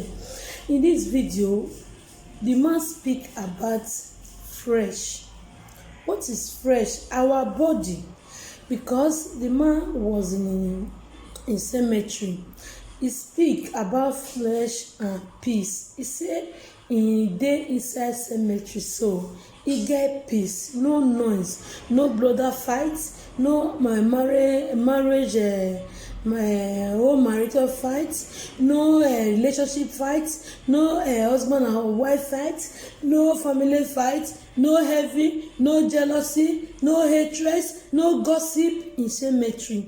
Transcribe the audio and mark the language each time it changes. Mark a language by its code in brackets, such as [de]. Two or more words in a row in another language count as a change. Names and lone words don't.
[pcm] In this video, the man speak about fresh. What is fresh? Our body. Because the man was in cemetery, he speak about flesh and peace. He say he dey inside cemetery, so he get peace, no noise, no brother fight, no my marriage my whole marital fight, no relationship fight, no husband and wife fight, no family fight, no heavy, no jealousy, no hatred, no gossip in cemetery.